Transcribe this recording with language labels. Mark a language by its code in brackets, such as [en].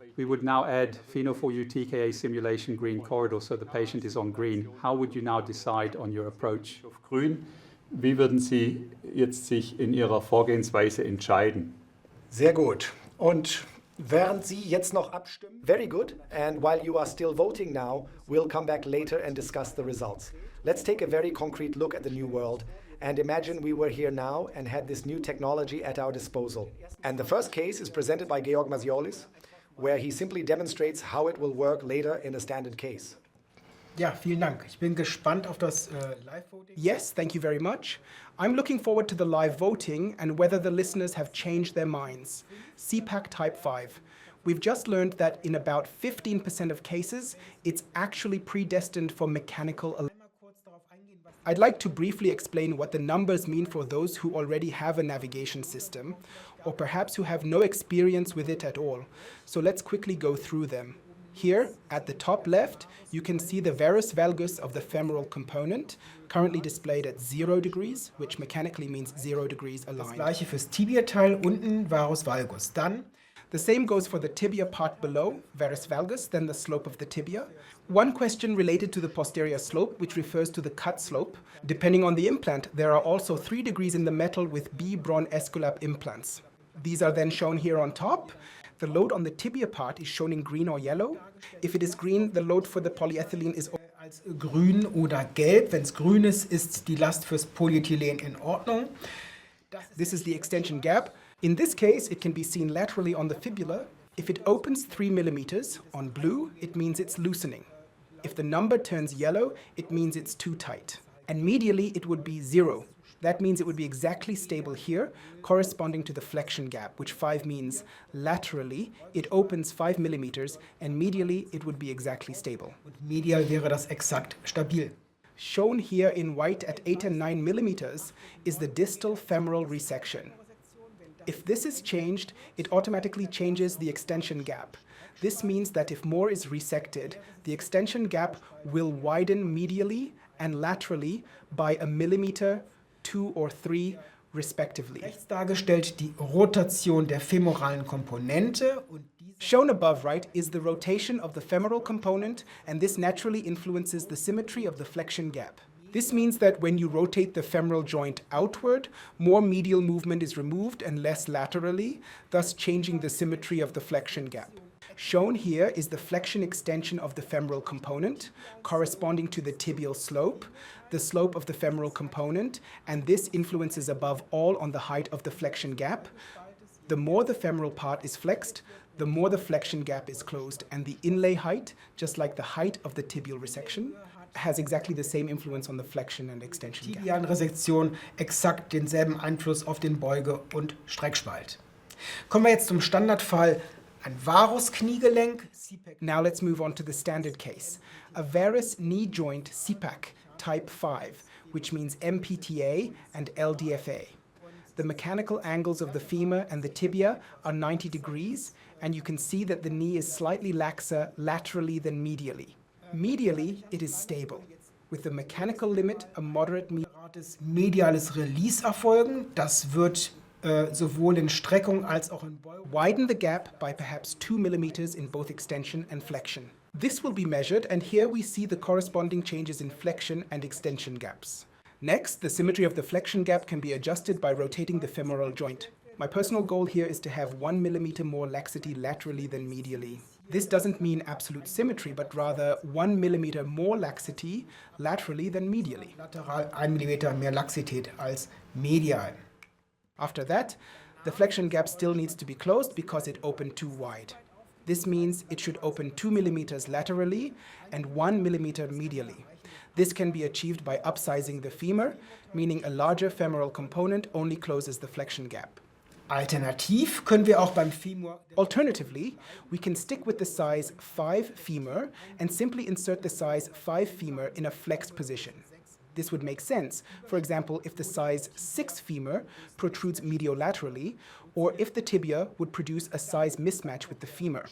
[en] We would now add Pheno4U TKA simulation green corridor, so the patient is on green. How would you now decide on your approach? [de] auf grün. Wie würden Sie jetzt sich in Ihrer Vorgehensweise entscheiden? Sehr gut. Und während Sie jetzt noch abstimmen, [en] Very good. And while you are still voting now, we'll come back later and discuss the results. Let's take a very concrete look at the new world and imagine we were here now and had this new technology at our disposal. And the first case is presented by Georg Maziolis, where he simply demonstrates how it will work later in a standard case. [de] Ja, vielen Dank. Ich bin gespannt auf das Live-Voting. [en] Yes, thank you very much. I'm looking forward to the live voting and whether the listeners have changed their minds. CPAC type 5. We've just learned that in about 15% of cases, it's actually predestined for mechanical. I'd like to briefly explain what the numbers mean for those who already have a navigation system, or perhaps who have no experience with it at all. So let's quickly go through them. Here, at the top left, you can see the varus valgus of the femoral component, currently displayed at 0 degrees, which mechanically means 0 degrees [de] Das [en] aligned. [de] gleiche fürs Tibiateil, unten Varus valgus. Dann [en] The same goes for the tibia part below, varus valgus, then the slope of the tibia. One question related to the posterior slope, which refers to the cut slope. Depending on the implant, there are also 3 degrees in the metal with B. Braun Esculap implants. These are then shown here on top. The load on the tibia part is shown in green or yellow. If it is green, the load for the polyethylene is [de] als grün oder gelb. Wenn es grün ist, ist die Last fürs Polyethylen in Ordnung. [en] This is the extension gap. In this case, it can be seen laterally on the fibula. If it opens 3 millimeters on blue, it means it's loosening. If the number turns yellow, it means it's too tight. And medially, it would be 0. That means it would be exactly stable here, corresponding to the flexion gap, which 5 means laterally it opens 5 millimeters, and medially it would be exactly stable. [de] Und medial wäre das exakt stabil. [en] Shown here in white at 8 and 9 millimeters is the distal femoral resection. If this is changed, it automatically changes the extension gap. This means that if more is resected, the extension gap will widen medially and laterally by a millimeter, 2 or 3 respectively. [de] Rechts dargestellt die Rotation der femoralen Komponente und diese [en] Shown above right is the rotation of the femoral component, and this naturally influences the symmetry of the flexion gap. This means that when you rotate the femoral joint outward, more medial movement is removed and less laterally, thus changing the symmetry of the flexion gap. Shown here is the flexion extension of the femoral component, corresponding to the tibial slope, the slope of the femoral component, and this influences above all on the height of the flexion gap. The more the femoral part is flexed, the more the flexion gap is closed, and the inlay height, just like the height of the tibial resection, has exactly the same influence on the flexion and extension gap. [de] Tibianresektion exakt denselben Einfluss auf den Beuge- und Streckspalt. Kommen wir jetzt zum Standardfall. Ein Varus-Kniegelenk, [en] Now let's move on to the standard case. A varus knee joint CPAC type 5, which means MPTA and LDFA. the mechanical angles of the femur and the tibia are 90 degrees, and you can see that the knee is slightly laxer laterally than medially. Medially, it is stable, with the mechanical limit a moderate [de] mediales Release erfolgen. Das wird sowohl in Streckung als auch in Beugung. [en] Widen the gap by perhaps 2 millimeters in both extension and flexion. This will be measured, and here we see the corresponding changes in flexion and extension gaps. Next, the symmetry of the flexion gap can be adjusted by rotating the femoral joint. My personal goal here is to have 1 millimeter more laxity laterally than medially. This doesn't mean absolute symmetry, but rather 1 millimeter more laxity laterally than medially. Lateral 1 Millimeter mehr Laxität als medial. After that, the flexion gap still needs to be closed because it opened too wide. This means it should open 2 millimeters laterally and 1 millimeter medially. This can be achieved by upsizing the femur, meaning a larger femoral component only closes the flexion gap. [de] Alternativ können wir auch beim Femur. [en] Alternatively, we can stick with the size 5 femur and simply insert the size 5 femur in a flexed position. This would make sense, for example, if the size 6 femur protrudes mediolaterally, or if the tibia would produce a size mismatch with the femur.